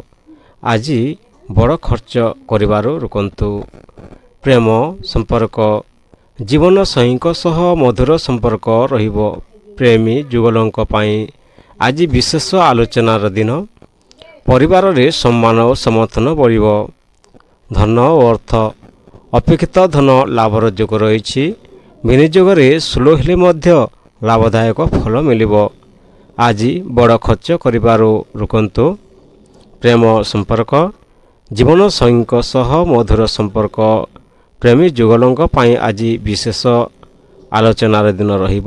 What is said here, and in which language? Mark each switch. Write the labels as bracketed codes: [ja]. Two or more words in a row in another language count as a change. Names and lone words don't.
[or] ଆଜି ବଡ଼ ଖର୍ଚ୍ଚ କରିବାରୁ ରୋକନ୍ତୁ। ପ୍ରେମ ସମ୍ପର୍କ ଜୀବନ ସଙ୍ଗୀଙ୍କ ସହ ମଧୁର ସମ୍ପର୍କ ରହିବ। ପ୍ରେମୀ ଯୁଗଳଙ୍କ ପାଇଁ ଆଜି ବିଶେଷ ଆଲୋଚନାର ଦିନ। ପରିବାରରେ ସମ୍ମାନ ଓ ସମର୍ଥନ ବଢ଼ିବ। ଧନ ଓ ଅର୍ଥ ଅପେକ୍ଷିତ ଧନ ଲାଭର ଯୋଗ ରହିଛି। ବିନିଯୋଗରେ ସ୍ଲୋ ହେଲେ ମଧ୍ୟ ଲାଭଦାୟକ ଫଳ ମିଳିବ। ଆଜି ବଡ଼ ଖର୍ଚ୍ଚ କରିବାରୁ ରୋକନ୍ତୁ। ପ୍ରେମ ସମ୍ପର୍କ ଜୀବନସଙ୍ଗୀଙ୍କ ସହ ମଧୁର ସମ୍ପର୍କ ପ୍ରେମୀ ଯୁଗଳଙ୍କ ପାଇଁ ଆଜି ବିଶେଷ ଆଲୋଚନାର ଦିନ ରହିବ।